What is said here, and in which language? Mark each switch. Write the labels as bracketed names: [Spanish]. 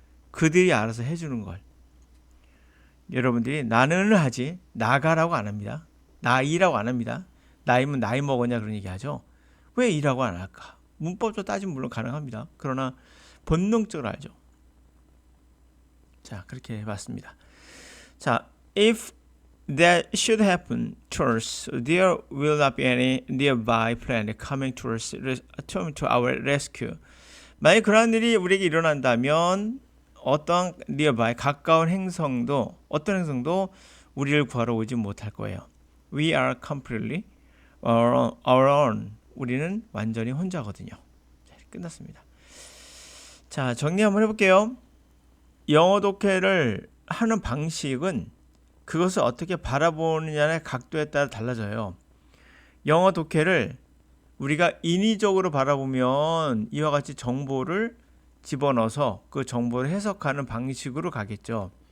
[Korean] 그들이 알아서 해주는 걸. 여러분들이 나는 하지 나가라고 안 합니다. 나이라고 안 합니다. 나이면 나이 먹었냐 그런 얘기 하죠. 왜 이라고 안 할까? 문법적으로 따지면 물론 가능합니다. 그러나 본능적으로 알죠. 자, 그렇게 해봤습니다. 자, [English] if that should happen to us, there will not be any nearby planet coming to our rescue. [Korean] 만약 그런 일이 우리에게 일어난다면 어떤 nearby, 가까운 행성도, 어떤 행성도 우리를 구하러 오지 못할 거예요. [English] We are completely our own. [Korean] 우리는 완전히 혼자거든요. 자, 끝났습니다. 자, 정리 한번 해볼게요. 영어 독해를 하는 방식은 그것을 어떻게 바라보느냐의 각도에 따라 달라져요. 영어 독해를 우리가 인위적으로 바라보면 이와 같이 정보를 집어넣어서 그 정보를 해석하는 방식으로 가겠죠.